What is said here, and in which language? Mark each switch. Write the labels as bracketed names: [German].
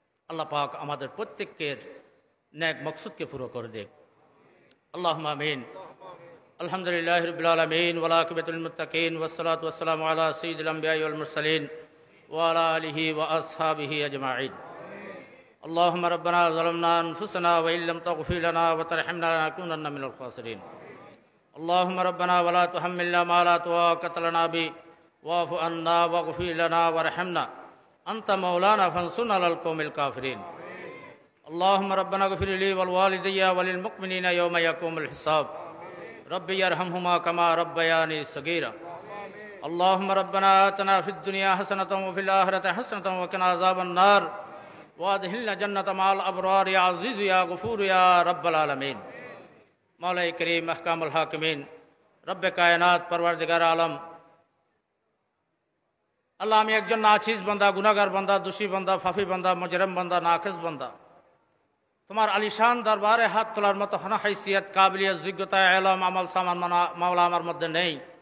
[Bangla] আল্লাহ পাক আমাদের প্রত্যেকের নেক মকসুদকে পুরো করে দিক। আল্লাহুম্মা আমিন। [Arabic] আলহামদুলিল্লাহি রাব্বিল আলামিন ওয়া আকিবাতুল মুত্তাকিন ওয়াস সালাতু ওয়াস সালামু আলা সাইয়্যিদিল আমবিয়াই ওয়াল মুরসালিন ওয়া আলা আলিহি ওয়া আসহাবিহি আজমাইন। اللهم ربنا ظلمنا أنفسنا وإن لم تغفر لنا وترحمنا لنكونن من الخاسرين. اللهم ربنا ولا تحملنا ما لا طاقة لنا به واعف عنا واغفر لنا وارحمنا أنت مولانا فانصرنا على القوم الكافرين. اللهم ربنا اغفر لي ولوالدي وللمؤمنين يوم يقوم الحساب. ربي ارحمهما كما ربياني صغيرا. اللهم ربنا آتنا في الدنيا حسنة وفي الآخرة حسنة وقنا عذاب النار وادخلنا جنة مع الأبرار يا عزيز يا غفور يا رب العالمين. [Urdu] मौला करीम अहकामुल हाकिमीन रब्बे कायनात परवरदिगार आलम, [Bangla] আল্লাহ আমি একজন নাচিজ বান্দা, গুনাহগার বান্দা, দোষী বান্দা, ফাফি বান্দা, মুজরিম বান্দা, নাকিস বান্দা। তোমার আলিশান দরবারে হাত তোলার মতো হানা হাইসিয়ত, কাবিলিয়ত, যোগ্যতা, ইলম, আমল সামান মাওলা আমার মধ্যে নেই।